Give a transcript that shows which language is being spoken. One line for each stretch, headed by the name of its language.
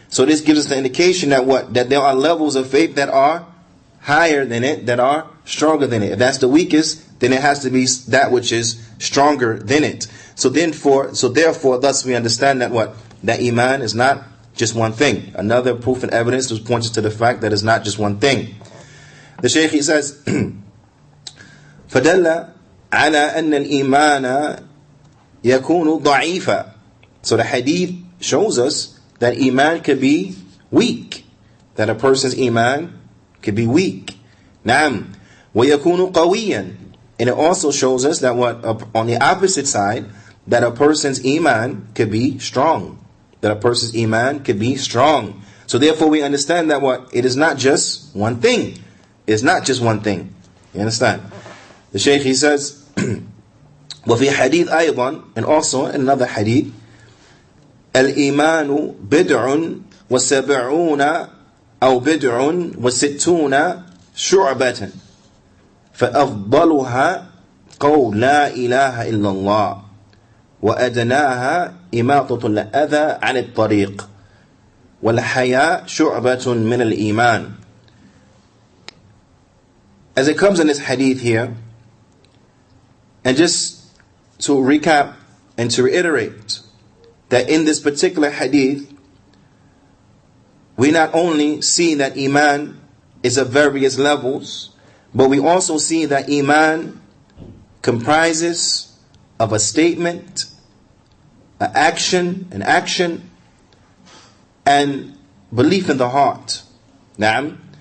English: So this gives us the indication that what? That there are levels of faith that are higher than it, that are stronger than it. If that's the weakest, then it has to be that which is stronger than it. So therefore, thus we understand that what? That iman is not just one thing. Another proof and evidence was pointed to the fact that it's not just one thing. The Shaykh, he says,
Arabic: فَدَلَّ عَلَى أَنَّ الْإِيمَانَ يَكُونُ ضَعِيفًا.
English: So the hadith shows us that iman could be weak. That a person's iman could be weak.
Arabic: نعم. وَيَكُونُ قَوِيًّا.
English: And it also shows us that what? On the opposite side, that a person's iman could be strong. That a person's iman could be strong. So therefore we understand that what? It is not just one thing. It's not just one thing. You understand? The Shaykh, he says,
Arabic: وفي حديث أيضا,
English: and also in another hadith,
Arabic: الإيمان بدع وسبعون أو بدع وستون شعبة فأفضلها قول لا إله إلا الله وأدناها إماطة الأذى عن الطريق والحياء شعبة من الإيمان.
English: As it comes in this hadith here, and just to recap and to reiterate that in this particular hadith, we not only see that iman is of various levels, but we also see that iman comprises of a statement, an action, and belief in the heart. Naam.